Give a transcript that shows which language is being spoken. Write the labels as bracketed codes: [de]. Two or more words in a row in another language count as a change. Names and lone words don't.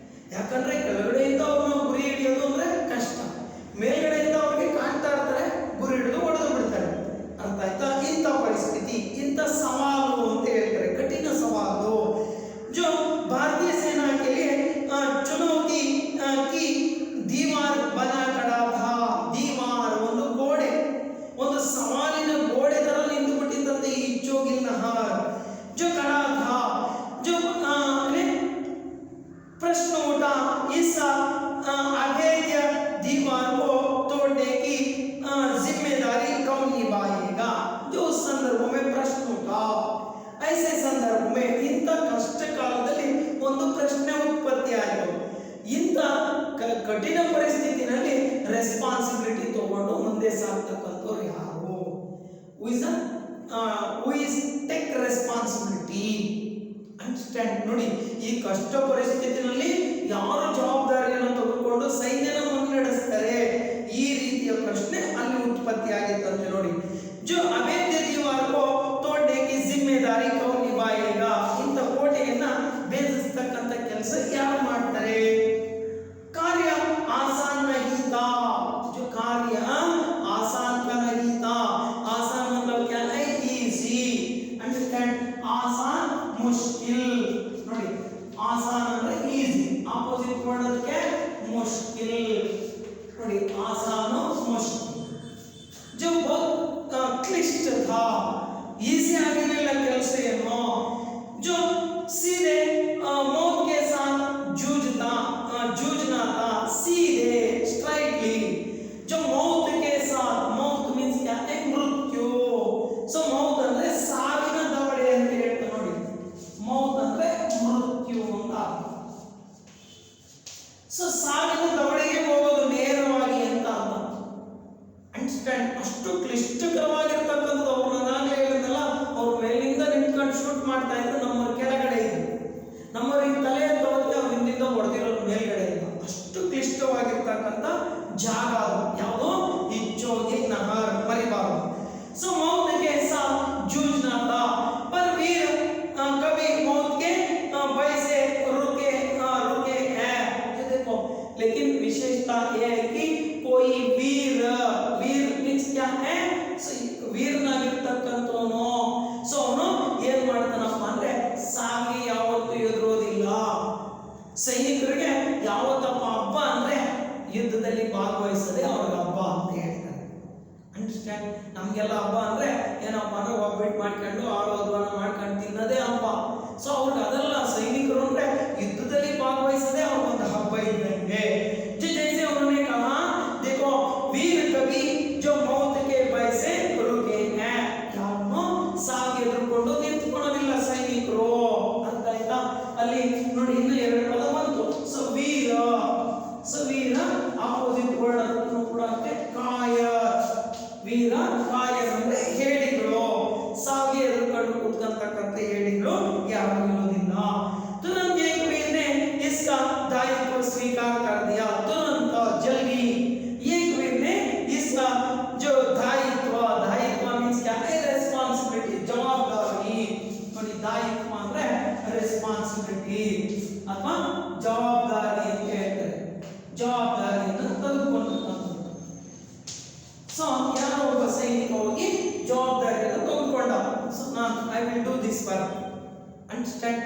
[kn] ಯಾಕಂದ್ರೆ ಕೆಳಗಡೆಯಿಂದ ಅವ್ರನ್ನ ಗುರಿ ಹಿಡಿಯೋದು ಅಂದ್ರೆ ಕಷ್ಟ, ಮೇಲ್ಗಡೆಯಿಂದ ಅವ್ರಿಗೆ ಕಾಣ್ತಾ ಇರ್ತಾರೆ, ಗುರಿ ಹಿಡಿದು ಹೊಡೆದು ಬಿಡ್ತಾರೆ. ಅರ್ಥ ಆಯ್ತಾ? ಇಂಥ ಪರಿಸ್ಥಿತಿ, ಇಂಥ ಸವಾಲು ಅಂತ ಹೇಳ್ತಾರೆ, ಕಠಿಣ ಸವಾಲು. [hi] जो भारतीय सेना के लिए चुनौती की दीवार बना खड़ा था. [kn] दीवार ಒಂದು ಗೋಡೆ, ಒಂದು ಸವಾಲಿನ ಗೋಡೆ ತರ ನಿಂತು ಬಿಟ್ಟಿದ್ದಂತೆ ಈ ಇಚ್ಚೋಗಿಲ್ ನಹರ್. [hi] जो खड़ा था, जो प्रश्न उठा, इस अभेद्य दीवार को तोड़ने की जिम्मेदारी कौन निभाएगा. जो उस संदर्भ में प्रश्न उठा, ऐसे संदर्भ में [kn] इंಥ ಕಷ್ಟ ಕಾಲದಲ್ಲಿ ಒಂದು ಪ್ರಶ್ನೆ ಉತ್ಪತ್ತಿ ಆಯಿತು. ಇಂಥ ಕಠಿಣ ಪರಿಸ್ಥಿತಿನಲ್ಲಿ ರೆಸ್ಪಾನ್ಸಿಬಿಲಿಟಿ ತಗೊಂಡು ಮುಂದೆ ಸಾಗ್ತಕ್ಕಂಥವ್ರು ಯಾರು? [en] Who is take responsibility. [kn] ಅಂಡರ್ಸ್ಟ್ಯಾಂಡ್? ನೋಡಿ, ಈ ಕಷ್ಟ ಪರಿಸ್ಥಿತಿನಲ್ಲಿ ಯಾರು ಜವಾಬ್ದಾರಿಯನ್ನು ತೆಗೆದುಕೊಂಡು ಸೈನ್ಯನ ಮುನ್ನಡೆಸ್ತಾರೆ, ಈ ರೀತಿಯ ಪ್ರಶ್ನೆ ಅಲ್ಲಿ ಉತ್ಪತ್ತಿ ಆಗಿತ್ತಂತೆ. ನೋಡಿ, [hi] जो अवैध दीवार को तोड़ने की जिम्मेदारी कौन निभाएगा. [kn] ಇಂಥ ಕೋಟೆಯನ್ನ ಭೇದಿಸತಕ್ಕಂಥ ಕೆಲಸ ಯಾರು ಮಾಡ್ತಾರೆ? [hi] कार्य आसान नहीं था. जो कार्य आसान का नहीं था. आसान मतलब क्या है? [en] Easy. Understand? [hi] आसान मुश्किल. [kn] ನೋಡಿ, आसान ಅಂದ್ರೆ ಈಸಿ, [en] opposite word [kn] ಅದಕ್ಕೆ ಮುಶ್ಕಿಲ್. ನೋಡಿ, [hi] आसान मुश्किल. जो बहुत क्लिष्ट था, इजी [kn] ಆಗಿರಲಿಲ್ಲ ಕೆಲಸ ಏನು. [hi] जो सीधे मौत के साथ जूझना था, सीधे स्ट्राइटली. जो मौत के साथ, मौत मीन्स क्या है? मृत्यु. सो मौत [kn] ಅಂದ್ರೆ ಸಾವಿನ ದವಡೆ ಅಂತ ಹೇಳ್ತಾರೆ. ನೋಡಿ, ಮೌತ್ ಅಂದ್ರೆ ಮೃತ್ಯು ಅಂತ. ಸೊ ಸಾವಿನ ದವಡೆಗೆ ಹೋಗೋದು ನೇರವಾಗಿ ಅಂತ ಅಲ್ಲ. ಅಂಡರ್ಸ್ಟ್ಯಾಂಡ್? ಅಷ್ಟು ಕ್ಲಿಷ್ಟಕರವಾಗಿರ್ತಕ್ಕಂಥದ್ದು. ಅವ್ರನ್ನ ನಾನೇ ಹೇಳಿದ್ನಲ್ಲ, ಅವ್ರ ಮೇಲಿಂದ ನಿಂತ್ಕೊಂಡು ಶೂಟ್ ಮಾಡ್ತಾ ಇದ್ರು, ನಮ್ಮವ್ರ ಕೆಳಗಡೆ ಇದ್ರು, ನಮ್ಮವ್ರಿಗೆ ತಲೆ ತೋರಿಸಿ ಅವ್ರ ಹಿಂದಿಂದ ಹೊಡೆದಿರೋದು ಮೇಲ್ಗಡೆ ಇದ್ರು. ಅಷ್ಟು ಕ್ಲಿಷ್ಟವಾಗಿರ್ತಕ್ಕಂಥ ಜಾಗ ಅದು. ಯಾವುದು? ಇಚ್ಚೋಗಿಲ್ ನಹರ್, ಮರಿಬಾರದು. [hi] ಸೊ मौत के साथ जूझना था, पर वीर कभी मौत के भय से रुके हैं. ये देखो, लेकिन विशेषता यह है कि कोई वीर मीन्स क्या है? [kn] ವೀರನಾಗಿರ್ತಕ್ಕಂಥವನು. ಸೊ ಅವನು ಏನ್ ಮಾಡ್ತಾನಪ್ಪ ಅಂದ್ರೆ ಸಾವಿಗೆ ಯಾವತ್ತೂ ಎದುರೋದಿಲ್ಲ. ಸೈನಿಕರಿಗೆ ಯಾವತ್ತಪ್ಪ ಹಬ್ಬ ಅಂದ್ರೆ ಯುದ್ಧದಲ್ಲಿ ಭಾಗವಹಿಸದೆ ಅವ್ರಿಗೆ ಹಬ್ಬ ಅಂತ ಹೇಳ್ತಾರೆ. ಅಂಡರ್ಸ್ಟ್ಯಾಂಡ್? ನಮ್ಗೆಲ್ಲ ಹಬ್ಬ ಅಂದ್ರೆ ಏನಪ್ಪ ಅಂದ್ರೆ ಒಬ್ಬಟ್ಟು ಮಾಡ್ಕೊಂಡು ಆಡೋದ್ವನ ಮಾಡ್ಕೊಂಡು ತಿನ್ನೋದೇ ಹಬ್ಬ. ಸೊ ಅವ್ರಿಗೆ ಅದೆಲ್ಲ. ಸೈನಿಕರು ಅಂದ್ರೆ ಯುದ್ಧದಲ್ಲಿ ಭಾಗವಹಿಸದೆ ಅವ್ರಿಗೊಂದು ಹಬ್ಬ ಇದ್ದಂಗೆ. [hi] जैसे उन्होंने कहा, देखो वीर कभी जो मौत के भय से रुके हैं. [kn] ಯಾರನ್ನು ಸಾವಿಗೆ ಎದುರುಕೊಂಡು ನಿಂತ್ಕೊಳ್ಳೋದಿಲ್ಲ ಸೈನಿಕರು. ಅರ್ಥ ಆಯ್ತಾ? ಅಲ್ಲಿ ನೋಡಿ, ಇನ್ನು ಎರಡು ಪದ ಬಂತು. ಸೊ ವೀರ, [en] opposite word [kn] ಅದನ್ನು ಕೂಡ ಅಷ್ಟೇ ಕಾಯ. ವೀರ, ಕಾಯ ಅಂದ್ರೆ ಹೇಡಿಗಳು. ಸಾವಿಗೆ ಎದುರುಕೊಂಡು ಕೂತ್ಕೊಂತಕ್ಕಂಥ ಹೇಡಿಗಳು ಯಾರು ಇರೋದಿಲ್ಲ. [hi] तुरंत एक वीर ने इसका दायित्व स्वीकार कर दिया. तुरंत, जल्दी एक वीर ने इसका जो दायित्व मीन्स क्या है? रेस्पॉन्सिबिलिटी, जवाबदारी. [kn] ನೋಡಿ, दायित्व ಅಂದ್ರೆ ರೆಸ್ಪಾನ್ಸಿಬಿಲಿಟಿ ಅಥವಾ ಜವಾಬ್ದಾರಿ ಅಂತ ಹೇಳ್ತಾರೆ. ಜವಾಬ್ದಾರಿಯನ್ನು ತೆಗೆದುಕೊಂಡಂಥದ್ದು. ಸೊ ಯಾರೋ ಒಬ್ಬ ಸೈನಿಕ ಹೋಗಿ ಜವಾಬ್ದಾರಿಯನ್ನು ತೆಗೆದುಕೊಂಡ. [en] So I will do this work. Understand?